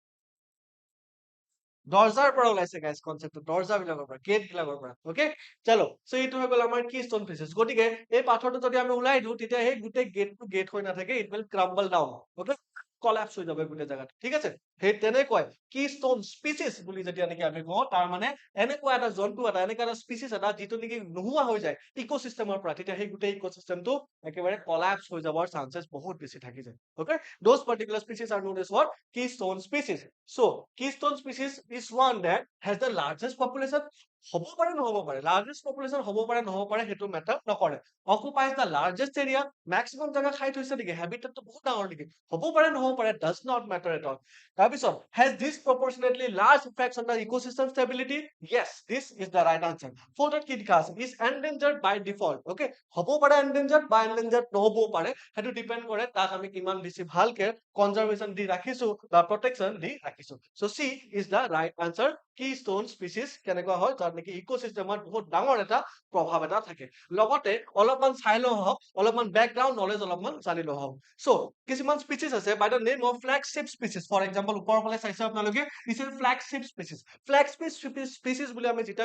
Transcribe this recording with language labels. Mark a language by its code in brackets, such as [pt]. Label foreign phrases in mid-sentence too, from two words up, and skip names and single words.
[as] দরজার পৰা ওলাইছে গাইস কনসেপ্টটো দরজা বিলাকৰ পৰা গেট বিলাকৰ পৰা ওকে চলো সো এইটো হৈ গ'ল আমাৰ [en] keystone pieces [as] গতিকে এই পাথৰটো যদি আমি ওলাই দিও তেতিয়া এই গোটেই গেটটো গেট হৈ নাথাকে [en] it will crumble down okay [as] কলাপস হৈ যাব গোটেই জায়গাটো ঠিক আছে সেই তেনেকৈ [en] keystone species [as] বুলি যেতিয়া নেকি আমি কওঁ তাৰ মানে এনেকুৱা এটা জন্তু এটা এনেকুৱা এটা স্পিচিছ এটা যিটো নেকি নোহোৱা হৈ যায় ইকোসিস্টেমৰ পৰা তেতিয়া সেই গোটেই ইকোসিস্টেমটো একেবাৰে কলাপস হৈ যাবৰ চান্সেছ বহুত বেছি থাকি যায় ওকে [en] those particular species are known as what keystone species so keystone species is one that has the largest population [as] হ'ব পাৰে নহ'ব পাৰে [en] largest population [as] হ'ব পাৰে নহ'ব পাৰে সেইটো মেটাৰ নকৰে [en] occupies the largest area maximum [as] জায়গা খাই থৈছে নেকি হেবিটেটটো বহুত ডাঙৰ নেকি হ'ব পাৰে নহ'ব পাৰে [en] does not matter at [as] all তাৰপিছত [en] has disproportionately large effects on the ecosystem stability yes this is the right answer [as] ফৰ্থত কি লিখা আছে [en] is endangered by default okay [as] হ'ব পাৰে endangered বা endangered নহ'বও পাৰে সেইটো ডিপেন্ড কৰে তাক আমি কিমান বেছি ভালকে কনজাৰভেশ্যন দি ৰাখিছো বা প্ৰটেকশ্যন দি ৰাখিছো [en] so c is the right answer keystone species [as] কেনেকুৱা হয় যাৰ নেকি ইকোসিস্টেমত বহুত ডাঙৰ এটা প্ৰভাৱ এটা থাকে লগতে অলপমান চাই লও হওক অলপমান বেকগ্ৰাউণ্ড নলেজ অলপমান জানি লও হওক সো কিছুমান স্পিচিছ আছে [en] by the name of flagship species for example [as] ওপৰৰ ফালে চাইছে আপোনালোকে [en] this is flagship species flagship species [as] বুলি আমি যেতিয়া